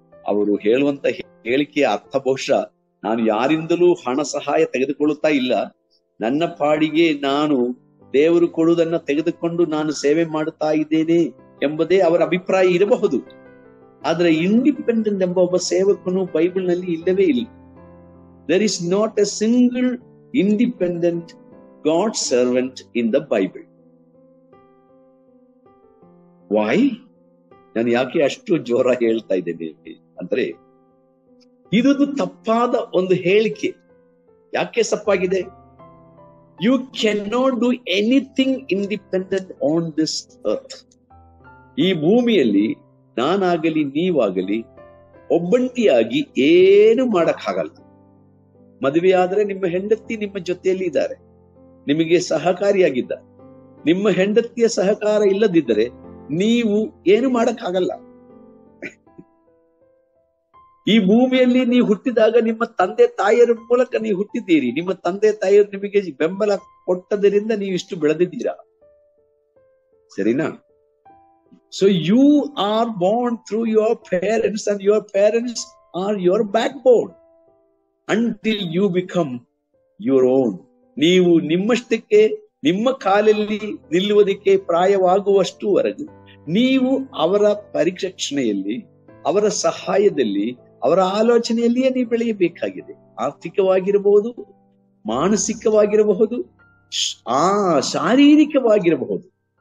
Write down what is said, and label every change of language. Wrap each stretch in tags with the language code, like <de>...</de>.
<kn>ಅವರು ಹೇಳುವಂತ ಹೇಳಿಕೆಯ ಅರ್ಥ ಬಹುಶಃ ನಾನು ಯಾರಿಂದಲೂ ಹಣ ಸಹಾಯ ತೆಗೆದುಕೊಳ್ಳುತ್ತಾ ಇಲ್ಲ, ನನ್ನ ಪಾಡಿಗೆ ನಾನು ದೇವರು ಕೊಡುವುದನ್ನ ತೆಗೆದುಕೊಂಡು ನಾನು ಸೇವೆ ಮಾಡುತ್ತಾ ಇದ್ದೇನೆ ಎಂಬುದೇ ಅವರ ಅಭಿಪ್ರಾಯ ಇರಬಹುದು. ಆದ್ರೆ ಇಂಡಿಪೆಂಡೆಂಟ್ ಎಂಬ ಒಬ್ಬ ಸೇವಕನು ಬೈಬಲ್ ನಲ್ಲಿ ಇಲ್ಲವೇ ಇಲ್ಲ.</kn> <en>There is not a single independent God servant in the Bible. Why?</en> <kn>ನಾನು ಯಾಕೆ ಅಷ್ಟು ಜೋರ ಹೇಳ್ತಾ ಇದ್ದೇನೆ ಅಂದ್ರೆ, ಇದು ತಪ್ಪಾದ ಒಂದು ಹೇಳಿಕೆ. ಯಾಕೆ ತಪ್ಪಾಗಿದೆ?</kn> <en>You cannot do anything independent on this earth.</en> <kn>ಈ ಭೂಮಿಯಲ್ಲಿ ನಾನಾಗಲಿ ನೀವಾಗಲಿ ಒಬ್ಬಂಟಿಯಾಗಿ ಏನು ಮಾಡಕ್ಕಾಗಲ್ಲ. ಮದುವೆ ಆದ್ರೆ ನಿಮ್ಮ ಹೆಂಡತಿ ನಿಮ್ಮ ಜೊತೆಯಲ್ಲಿ ಇದ್ದಾರೆ, ನಿಮಗೆ ಸಹಕಾರಿಯಾಗಿದ್ದಾರೆ. ನಿಮ್ಮ ಹೆಂಡತಿಯ ಸಹಕಾರ ಇಲ್ಲದಿದ್ದರೆ ನೀವು ಏನು ಮಾಡಕ್ಕಾಗಲ್ಲ. ಈ ಭೂಮಿಯಲ್ಲಿ ನೀವು ಹುಟ್ಟಿದಾಗ ನಿಮ್ಮ ತಂದೆ ತಾಯಿಯರ ಮೂಲಕ ನೀವು ಹುಟ್ಟಿದ್ದೀರಿ. ನಿಮ್ಮ ತಂದೆ ತಾಯಿಯರು ನಿಮಗೆ ಬೆಂಬಲ ಕೊಟ್ಟದರಿಂದ ನೀವು ಇಷ್ಟು ಬೆಳೆದಿದ್ದೀರಾ, ಸರಿನಾ?</kn> <en>So you are born through your parents and your parents are your backbone until you become your own.</en> <kn>ನೀವು ನಿಮ್ಮಷ್ಟಕ್ಕೆ ನಿಮ್ಮ ಕಾಲಲ್ಲಿ ನಿಲ್ಲುವುದಕ್ಕೆ ಪ್ರಾಯವಾಗುವಷ್ಟುವರೆಗೂ ನೀವು ಅವರ ಪರಿರಕ್ಷಣೆಯಲ್ಲಿ, ಅವರ ಸಹಾಯದಲ್ಲಿ, ಅವರ ಆಲೋಚನೆಯಲ್ಲಿಯೇ ನೀವು ಬೆಳೆಯಬೇಕಾಗಿದೆ. ಆರ್ಥಿಕವಾಗಿರಬಹುದು, ಮಾನಸಿಕವಾಗಿರಬಹುದು, ಶಾರೀರಿಕವಾಗಿರಬಹುದು.</kn>